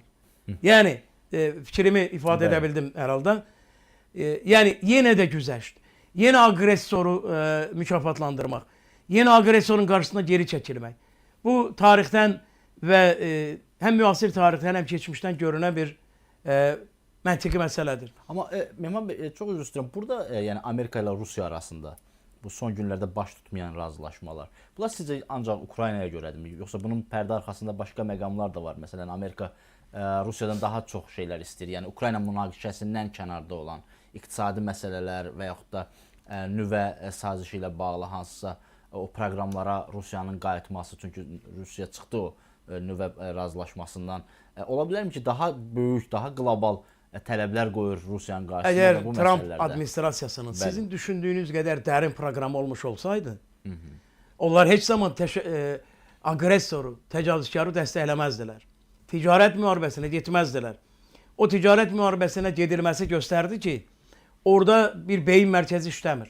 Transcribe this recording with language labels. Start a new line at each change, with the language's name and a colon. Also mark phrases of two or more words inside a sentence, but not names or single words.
Turkish: Yani fikrimi ifade edebildim herhalde. Yani yine de güzəşt. Yine agresoru mükafatlandırmak. Yine agresorun karşısına geri çekilmek. Bu tarihten ve hem müasir tarihten hem geçmişten görünen bir məntiqi məsələdir.
Azerbaijani: Amma Mehman Bey, çox üzr istəyirəm. Burada yəni Amerika ilə Rusiya arasında bu son günlərdə baş tutmayan razılaşmalar. Bunlar sizcə ancaq Ukraynaya görədirmi? Yoxsa bunun pərdə arxasında başqa məqamlar da var? Məsələn, Amerika Rusiyadan daha çox şeylər istəyir. Yəni Ukrayna münaqişəsindən kənarda olan iqtisadi məsələlər və yaxud da nüvə sazişi ilə bağlı hansısa o proqramlara Rusiyanın qayıtması. Çünki Rusiya çıxdı o nüvə razılaşmasından. Ola bilərmi ki, daha böyük, daha qlobal tələblər qoyur Rusiyanın qarşısında
Turkish: Eğer bu Trump
Azerbaijani: məsələlərdə?
Turkish: administrasiyasının sizin düşündüğünüz kadar derin program olmuş olsaydı, onlar hiç zaman agresoru, tecavüzkarı desteklemezdiler. Ticaret muharebesine gitmezdiler. O ticaret muharebesine gedilmesi gösterdi ki orada bir beyin merkezi işlemir.